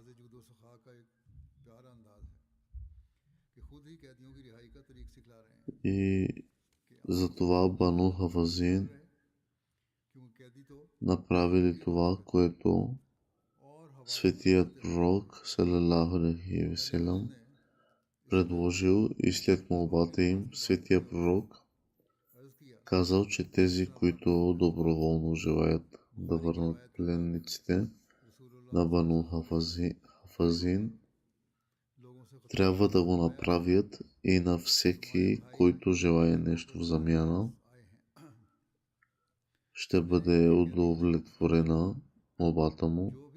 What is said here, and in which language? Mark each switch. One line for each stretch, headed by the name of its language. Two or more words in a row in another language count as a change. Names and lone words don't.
Bulgarian: И затова Бану Хавазин направили това, което светият пророк
Arabic: صلى الله عليه و
Bulgarian: салям предложил, и след молбата им светия пророк казал, че тези, които доброволно желаят да върнат пленниците на Бану Хафазин, трябва да го направят, и на всеки, който желае нещо в замяна, ще бъде удовлетворена молбата му.